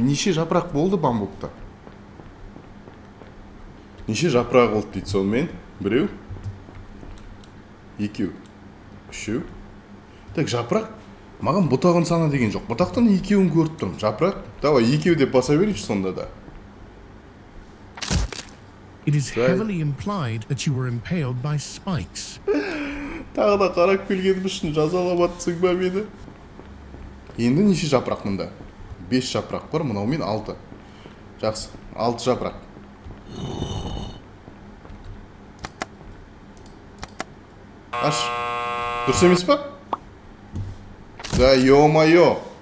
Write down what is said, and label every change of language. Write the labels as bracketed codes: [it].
[kk] Неше жапырақ болды бамбукта? Неше жапырақ болды дейді сонымен? Біреу? Екеу. үшеу. Так, жапырақ. Маған бұтағын сана деген жоқ. Бұтақтан екеуін көріп тұрмын. Жапырақ. Давай, екеу деп баса берейінші сонда да. [en] It is heavily implied that you were impaled by spikes. [kk] Тағы да қарап келгенім үшін жазаламатсың ба мені? Енді неше жапырақ мұнда? 5 жапырақ бар, мынаумен 6. Жақсы, 6 жапырақ. Аш, дұрыс емес па? Да, ё-моё.